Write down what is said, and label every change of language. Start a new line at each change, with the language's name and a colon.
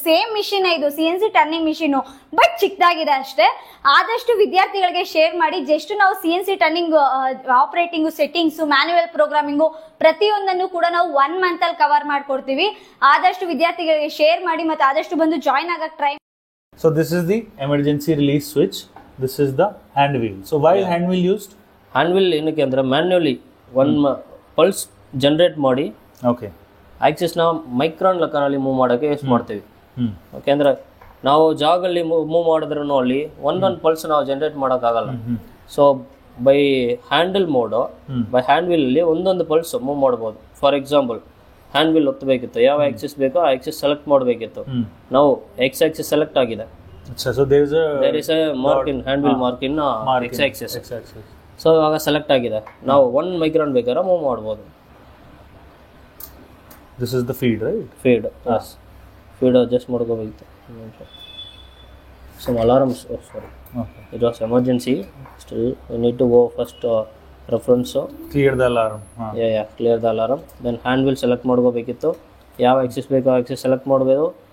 Kannada: Same machine ಇದು CNC turning machine, but ಚಿಕ್ಕದಾಗಿದೆ ಅಷ್ಟೇ. ಆದಷ್ಟು ವಿದ್ಯಾರ್ಥಿಗಳಿಗೆ ಶೇರ್ ಮಾಡಿ. ಜಸ್ಟ್ ನಾವು CNC turning ಆಪರೇಟಿಂಗು, settings, manual programming ಪ್ರತಿಯೊಂದನ್ನು ಕೂಡ ನಾವು 1 ಮಂತ್ ಅಲ್ಲಿ ಕವರ್ ಮಾಡ್ಕೊಡ್ತೀವಿ. ಆದಷ್ಟು ವಿದ್ಯಾರ್ಥಿಗಳಿಗೆ ಶೇರ್ ಮಾಡಿ ಮತ್ತು ಆದಷ್ಟು ಬಂದು ಜಾಯಿನ್ ಆಗಕ್ಕೆ try.
English: So this is the emergency release switch. This is the hand wheel. So why is hand wheel used?
Kannada: Hand wheel ಏನಕ್ಕೆ ಅಂದ್ರೆ ಮ್ಯಾನ್ಯುವಲಿ ಪಲ್ಸ್ ಜನರೇಟ್ ಮಾಡಿ ಆಕ್ಸಿಸ್ ನ ಮೈಕ್ರಾನ್ ಲೆಕ್ಕನಲ್ಲಿ ಮೂವ್ ಮಾಡೋಕೆ ಯೂಸ್ ಮಾಡ್ತೀವಿ. ಯಾಕೆಂದ್ರೆ ನಾವು ಜಾಗಲ್ಲಿ ಮೂವ್ ಮಾಡಿದ್ರು ಅಲ್ಲಿ ಒಂದೊಂದು ಪಲ್ಸ್ ನಾವು ಜನರೇಟ್ ಮಾಡೋಕ್ಕಾಗಲ್ಲ. So by handle mode, by hand wheel ಅಲ್ಲಿ ಒಂದೊಂದು ಪಲ್ಸ್ ಮೂವ್ ಮಾಡ್ಬೋದು. ಫಾರ್ ಎಕ್ಸಾಂಪಲ್ ಹ್ಯಾಂಡ್ ವೀಲ್ ಒತ್ತಬೇಕಿತ್ತು, ಯಾವ ಆಕ್ಸಿಸ್ ಬೇಕೋ ಆ ಆಕ್ಸಿಸ್ ಸೆಲೆಕ್ಟ್ ಮಾಡಬೇಕಿತ್ತು. ನಾವು ಎಕ್ಸ್ ಆಕ್ಸಿಸ್ ಸೆಲೆಕ್ಟ್ ಆಗಿದೆ.
English: So there is a mark in hand wheel mark in x axis.
Kannada: So ಇವಾಗ ಸೆಲೆಕ್ಟ್ ಆಗಿದೆ, ನಾವು 1 ಮೈಕ್ರಾನ್ ಬೇಕಾದ್ರೆ ಮೂವ್ ಮಾಡ್ಬೋದು.
English: This is the feed, right? Feed, yes. Feed adjust ಮಾಡ್ಕೋಬೇಕಿತ್ತು. Some alarms, sorry. Okay. It was emergency. Still, we need to go first reference. Clear the alarm. Yeah, clear the alarm. Then hand wheel select ಮಾಡ್ಕೋಬೇಕಿತ್ತು.
Kannada: ಯಾವ Axis ಬೇಕೋ ಆ Axis select ಮಾಡಬೇಕು.